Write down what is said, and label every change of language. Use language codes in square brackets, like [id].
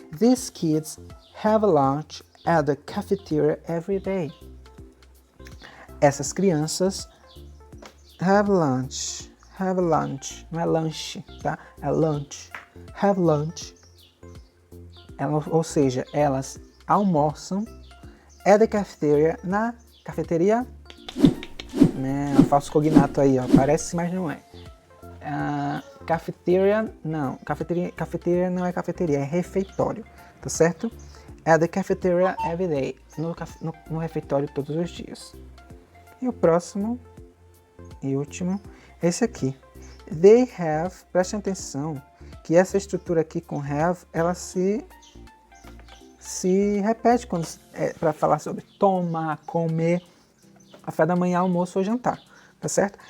[en] These kids have lunch at the cafeteria every day. [pt] Essas crianças [en] have lunch. [pt] Não é lanche, tá? É lunch. [en] Have lunch. [pt] Ou seja, elas almoçam [en] at the cafeteria, [pt] na cafeteria. Né, falso cognato aí, ó. Parece, mas não é. Cafeteria, não. Cafeteria não é cafeteria, é refeitório. Tá certo? [en] At the cafeteria every day. [pt] No refeitório todos os dias. E o próximo e último é esse aqui. [en] They have, [pt] prestem atenção, que essa estrutura aqui com have, ela se repete quando para falar sobre tomar, comer, café da manhã, almoço ou jantar, tá certo?